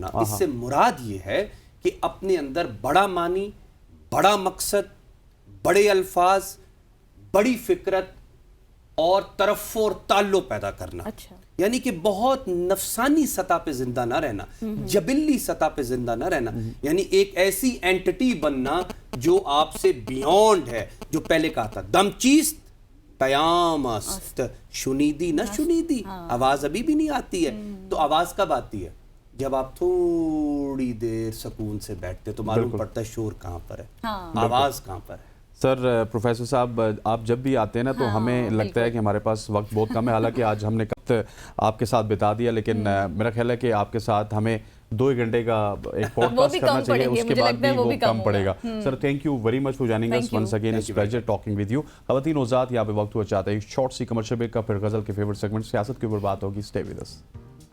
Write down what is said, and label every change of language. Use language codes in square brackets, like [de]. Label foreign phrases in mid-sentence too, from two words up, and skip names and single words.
[ur] اس سے مراد یہ ہے کہ اپنے اندر بڑا معنی، بڑا مقصد، بڑے الفاظ، بڑی فکرت اور ترفع اور تعلق پیدا کرنا. یعنی کہ بہت نفسانی سطح پہ زندہ نہ رہنا، جبلی سطح پہ زندہ نہ رہنا، یعنی ایک ایسی اینٹی بننا جو آپ سے بیونڈ ہے. جو پہلے کہا تھا [fa] دم چیست پیام است، شنیدی نہ شنیدی، [ur] آواز ابھی بھی نہیں آتی ہے. تو آواز کب آتی ہے؟ جب آپ تھوڑی دیر سکون سے بیٹھتے تو معلوم پڑتا ہے شور کہاں پر ہے، آواز کہاں پر ہے. سر پروفیسر صاحب آپ جب بھی آتے ہیں نا تو ہمیں لگتا ہے کہ ہمارے پاس وقت بہت کم ہے، حالانکہ آج ہم نے وقت آپ کے ساتھ بتا دیا، لیکن میرا خیال ہے کہ آپ کے ساتھ ہمیں 2 گھنٹے کا ایک پوڈ کاسٹ کرنا چاہیے، اس کے بعد بھی وہ کم پڑے گا. [en] sir thank you very much for joining us once again, it's pleasure talking with you. [ur] خواتین و حضرات یہاں پہ وقت ہوا چاہتا ہے شارٹ سی [en] commercial break [ur] کا، پھر غزل کے [en] favourite segment [ur] سیاست کے اوپر بات ہوگی. [en] stay with us.